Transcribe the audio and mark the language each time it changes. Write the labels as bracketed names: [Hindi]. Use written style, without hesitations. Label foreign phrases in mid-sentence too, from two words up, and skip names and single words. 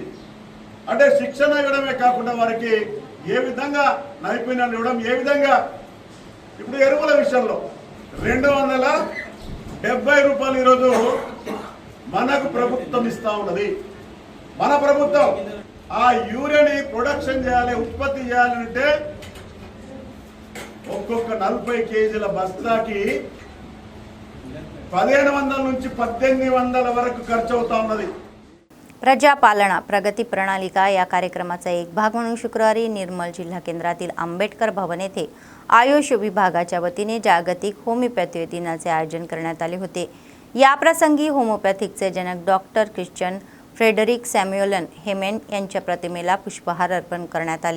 [Telugu] అంటే శిక్షణ ఇవ్వడమే కాకుండా వారికి ఏ విధంగా నైపుణ్యాలు ఇవ్వడం, ఏ విధంగా ఇప్పుడు ఎరువుల విషయంలో 270 రూపాయలు ఈరోజు మనకు ప్రభుత్వం ఇస్తా ఉన్నది. మన ప్రభుత్వం ఆ యూరియాని ప్రొడక్షన్ చేయాలి, ఉత్పత్తి చేయాలంటే ఒక్కొక్క 40 కేజీల బస్తాకి 1500 నుంచి 1800 వరకు ఖర్చు అవుతా ఉన్నది. [Marathi] प्रजापालना प्रगती प्रणालिका या कार्यक्रमाचा एक भाग म्हणून शुक्रवारी निर्मल जिल्हा केंद्रातील आंबेडकर भवन येथे आयुष विभागाच्या वतीने जागतिक होमिओपॅथी दिनाचे आयोजन करण्यात आले होते. या प्रसंगी होमिओपॅथिकचे जनक डॉक्टर ख्रिश्चन फ्रेडरिक सॅम्युएलन हेमेन यांच्या प्रतिमेला पुष्पहार अर्पण करण्यात आले.